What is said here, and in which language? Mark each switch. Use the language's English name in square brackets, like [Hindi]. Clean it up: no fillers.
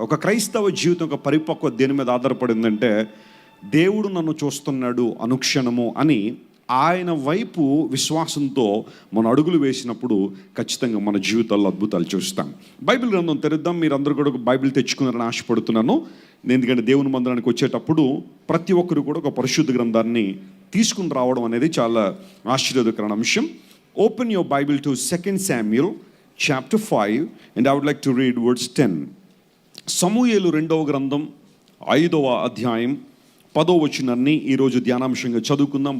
[Telugu] ఒక క్రైస్తవ జీవితం, ఒక పరిపక్వ దేని మీద ఆధారపడిందంటే దేవుడు నన్ను చూస్తున్నాడు అనుక్షణము అని ఆయన వైపు విశ్వాసంతో మన అడుగులు వేసినప్పుడు ఖచ్చితంగా మన జీవితాల్లో అద్భుతాలు చూస్తాం. బైబిల్ గ్రంథం తెరుద్దాం. మీరందరూ కూడా ఒక బైబిల్ తెచ్చుకున్నారని ఆశపడుతున్నాను. ఎందుకంటే దేవుని మందిరానికి వచ్చేటప్పుడు ప్రతి ఒక్కరు కూడా ఒక పరిశుద్ధ గ్రంథాన్ని తీసుకుని రావడం అనేది చాలా ఆశ్చర్యకరమైన అంశం. [English] Open your Bible to 2 Samuel chapter 5 and I would like to read verse 10. [Telugu] సమూయేలు 2వ గ్రంథం 5వ అధ్యాయం 10వ వచనాన్ని ఈరోజు ధ్యానాంశంగా చదువుకుందాం.